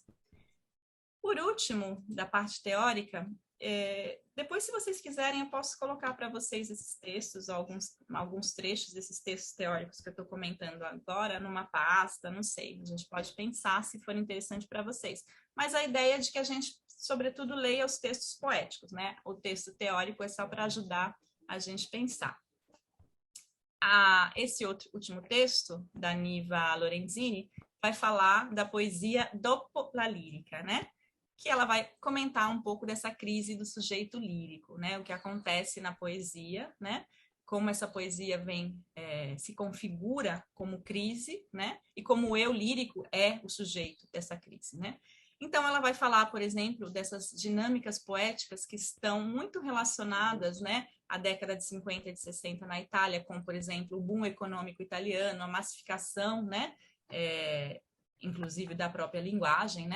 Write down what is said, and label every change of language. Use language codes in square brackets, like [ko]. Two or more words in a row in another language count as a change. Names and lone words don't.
[pt] Por último, da parte teórica, depois, se vocês quiserem, eu posso colocar para vocês esses textos, alguns trechos desses textos teóricos que eu estou comentando agora, numa pasta, não sei, a gente pode pensar se for interessante para vocês. Mas a ideia é de que a gente, sobretudo, leia os textos poéticos, né? O texto teórico é só para ajudar a gente pensar. Esse último texto, da Niva Lorenzini, vai falar da poesia [it] dopo la lírica, [pt] né? Que ela vai comentar um pouco dessa crise do sujeito lírico, né? O que acontece na poesia, né? Como essa poesia se configura como crise, né? E como o eu lírico é o sujeito dessa crise, né? Então, ela vai falar, por exemplo, dessas dinâmicas poéticas que estão muito relacionadas, né, à década de 50 e de 60 na Itália, como, por exemplo, o boom econômico italiano, a massificação, né, inclusive da própria linguagem, né?